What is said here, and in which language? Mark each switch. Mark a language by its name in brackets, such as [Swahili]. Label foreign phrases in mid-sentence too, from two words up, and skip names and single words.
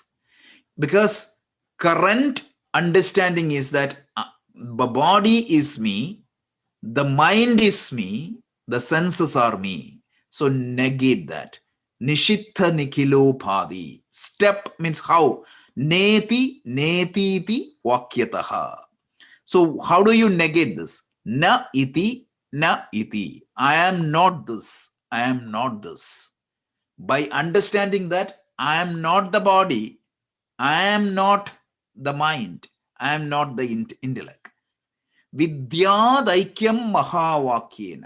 [English] Because current understanding is that the body is me, the mind is me, the senses are me. So negate that. [Sanskrit] Nishittha nikhilopadi. [English] Step means how? [Sanskrit] Neti netiti vakyataha. [English] So how do you negate this? [Sanskrit] Na iti, na iti. [English] I am not this. I am not this. By understanding that I am not the body, I am not the mind, I am not the intellect. [Sanskrit] Vidyadaikyam mahavakyena.